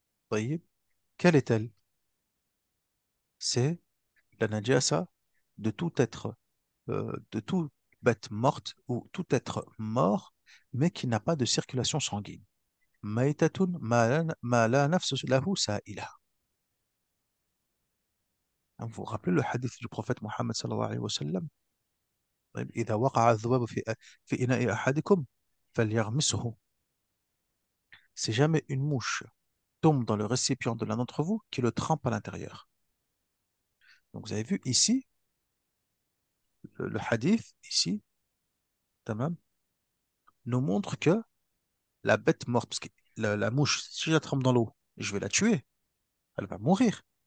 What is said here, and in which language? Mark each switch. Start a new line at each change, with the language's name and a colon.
French: Voyez, quelle est-elle? C'est la najasa de tout être, de toute bête morte ou tout être mort, mais qui n'a pas de circulation sanguine.
Arabic: Maïtatun ma la nafsu lahu sa'ila.
French: Vous vous rappelez le hadith du prophète Mohammed sallallahu alayhi wa sallam?
Arabic: طيب، إذا وقع الذباب في إناء أحدكم فليغمسه.
French: Si jamais une mouche tombe dans le récipient de l'un d'entre vous, qui le trempe à l'intérieur. Donc vous avez vu ici, le hadith, ici, tamam, nous montre que la bête morte, parce que la mouche, si je la trempe dans l'eau, je vais la tuer, elle va mourir.